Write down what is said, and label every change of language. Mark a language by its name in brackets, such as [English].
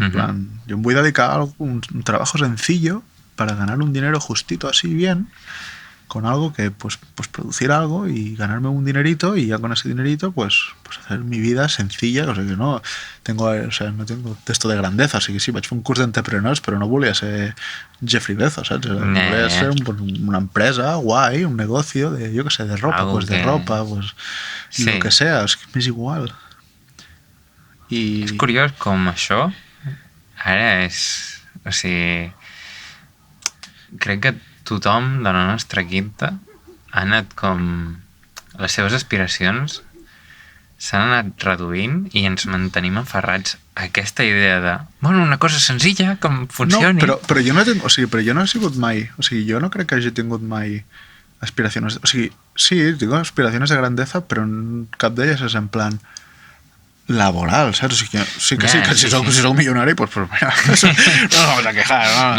[Spanish] En plan, yo me voy a dedicar a un trabajo sencillo para ganar un dinero justito así bien, con algo que pues producir algo y ganarme un dinerito, y ya con ese dinerito pues hacer mi vida sencilla. O sea que no tengo esto de grandeza, así que sí, [Catalan] vaig fer un curs d'entrepreneurs, però no volia ser Jeffrey Bezos, ¿sabes? Volia ser una empresa guai, [Spanish] un negocio de, yo que sé, de ropa, pues de ropa, pues sí. Lo que sea, es que [Catalan] m'és igual. És curiós com això ara és... O sigui, crec que tothom de la nostra quinta ha anat com... Les seves aspiracions s'han anat reduint i ens mantenim aferrats a aquesta idea de... Bueno, una cosa senzilla, com funcioni... No, però jo no tinc... O sigui, però jo no he sigut mai... O sigui, jo no crec que hagi tingut mai aspiracions... O sigui, sí, tinc aspiracions de grandeza, però cap d'elles és en plan... laboral, ¿sabes? Sí que si soc milionari, [Spanish] pues mira, no nos vamos a quejar, ¿no?